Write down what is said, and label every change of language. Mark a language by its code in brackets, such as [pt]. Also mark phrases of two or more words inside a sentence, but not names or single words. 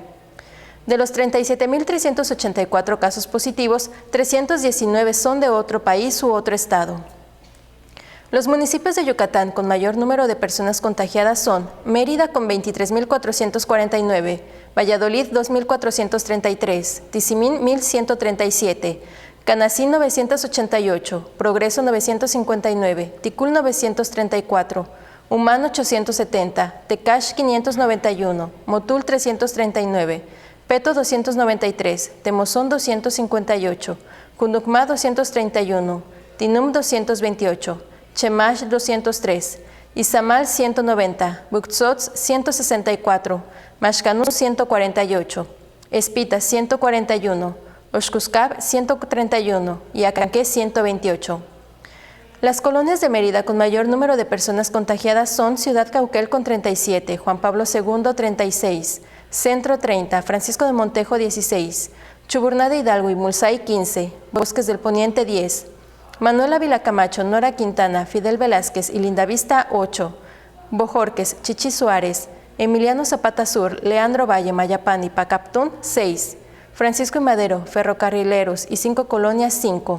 [es] De los 37.384 casos positivos, 319 son de otro país u otro estado. Los municipios de Yucatán con mayor número de personas contagiadas son Mérida con 23.449, Valladolid 2.433, Tizimín 1.137, Canacín 988, Progreso 959, Ticul 934, Humán 870, Tecash 591, Motul 339, Peto 293, Temozón 258, Cunducmá 231, Tinum 228, Chemash 203, Izamal 190, Buxots 164, Maxcanú 148, Espita 141, Oxcuscab 131 y Acanqué 128. Las colonias de Mérida con mayor número de personas contagiadas son Ciudad Cauquel con 37, Juan Pablo II 36, Centro 30, Francisco de Montejo 16, Chuburná de Hidalgo y Mulzay 15, Bosques del Poniente 10, Manuel Ávila Camacho, Nora Quintana, Fidel Velázquez y Lindavista 8, Bojorques, Chichi Suárez, Emiliano Zapata Sur, Leandro Valle, Mayapán y Pacaptún 6, Francisco y Madero, Ferrocarrileros y 5 colonias 5.